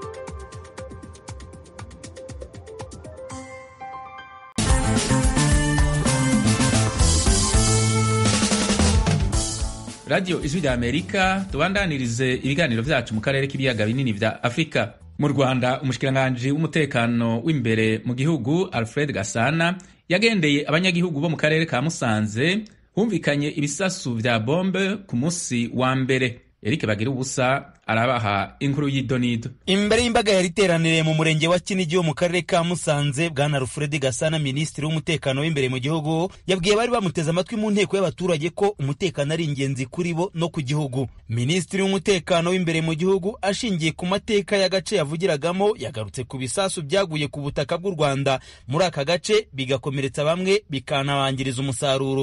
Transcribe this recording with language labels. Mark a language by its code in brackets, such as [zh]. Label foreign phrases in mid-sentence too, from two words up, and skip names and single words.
[rn] Radio Ijwi rya Amerika, tubandanirize ibiganiro vyacu mu karere k'ibiyaga binini vya Afrika. Mu Rwanda, umushikiranganje w'umutekano w'imbere mu gihugu Alfred Gasana yagendeye abanyagihugu bo mu karere ka Musanze humvikanye ibisasu vya bombe ku munsi wa mbere. Eric Bagirubusa arabaha inkuru y'idonido. [rw] Imbere y'imbaga yari iteraniriye mu murenge wa Kinigi wo mu karere ka Musanze, Bwana Alfred Gasana, minisitiri w'umutekano w'imbere mu gihugu, yabwiye bari bamuteze amatwi mu nteko y'abaturage ko umutekano ari ingenzi kuri bo no ku gihugu. Minisitiri w'umutekano w'imbere mu gihugu ashingiye ku mateka y'agace yavugiragamo yagarutse ku bisasu byaguye ku butaka bw'u Rwanda muri aka gace bigakomeretsa bamwe bikanabangiriza umusaruro.